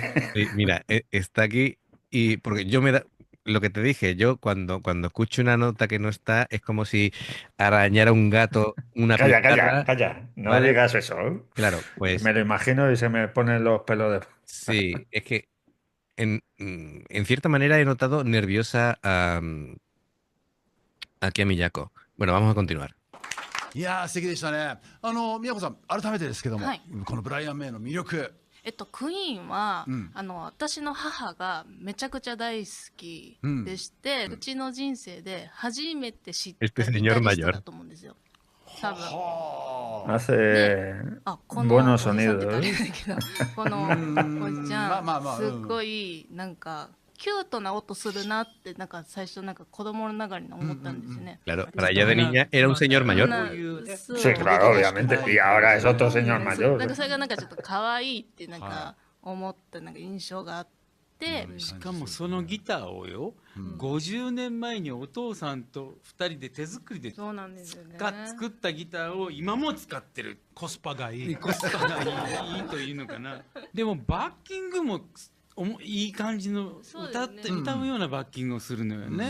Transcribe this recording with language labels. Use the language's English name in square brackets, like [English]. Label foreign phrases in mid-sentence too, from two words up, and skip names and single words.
[Spanish] Sí, mira, está aquí y porque yo me da lo que te dije, yo cuando escucho una nota que no está, es como si arañara un gato una Calla, calla, pizarra, calla. No ¿vale? digas eso. Claro, Que pues me lo imagino y se me ponen los pelos de... sí, es que en cierta manera he notado nerviosa aquí a Miyako. Bueno, vamos a continuar. [Japanese] いやー素敵でしたね。宮子さん改めてですけども、はい、このブライアン・メイの魅力。クイーンは、うん、私の母がめちゃくちゃ大好きでして、うちの人生で初めて知ったギタリストだと思うんですよ。多分。 [Spanish] Hace [Japanese] この [Spanish] buenos [Japanese] おじさんって言 [Spanish] sonidos. [Japanese] ったらあれだけど、このおじちゃん、すっごいなんかキュートな音するなってなんか最初なんか子供ながらに思ったんですね。 [Spanish] Claro, para ella de niña era un señor mayor. Sí, claro, obviamente. Y ahora es otro señor [Japanese] なん [Spanish] mayor. [Japanese] かそれがなんかちょっと可愛いってなんか思ったなんか印象があって、しかもそのギターをよ、50年前にお父さんと2人で手作りでそうなんですよね。作ったギターを今も使ってる。コスパがいい。コスパがいいというのかな。でもバッキングもいい感じの歌うようなバッキングをするのよね。